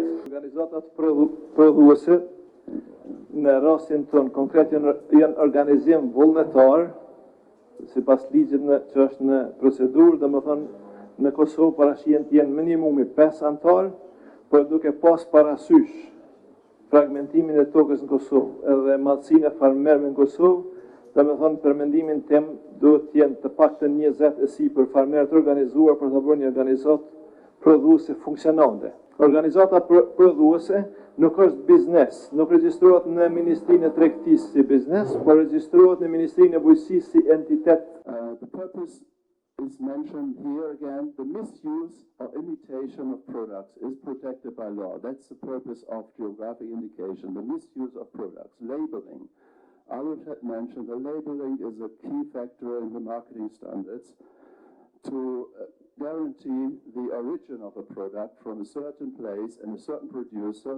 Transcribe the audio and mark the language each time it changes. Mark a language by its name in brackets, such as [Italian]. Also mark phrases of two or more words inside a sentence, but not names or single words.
[Albanian] Organizatat prodhuese në rastin tonë konkret janë organizim vullnetar, sipas ligjit që është në procedurë, domethënë në Kosovë parashihen të jenë minimumi 5 anëtar, por duke pas parasysh fragmentimin e tokës në Kosovë edhe madhësinë e farmerëve në Kosovë, domethënë për mendimin tim duhet të jenë të paktën 20 e sipër farmerë të organizuar për të bërë një organizat prodhuese funksionante. Organizata prodhuese nuk është biznes, nuk regjistrohet në Ministrinë e Tregtisë si biznes, por regjistrohet në Ministrinë e Bujqësisë si entitet. [English] The purpose is mentioned here again. The misuse or imitation of products is protected by law. That's the purpose of geographic indication, the misuse of products. Labeling. Others had mentioned the labeling is a key factor in the marketing standards to guarantee the origin of a product from a certain place and a certain producer.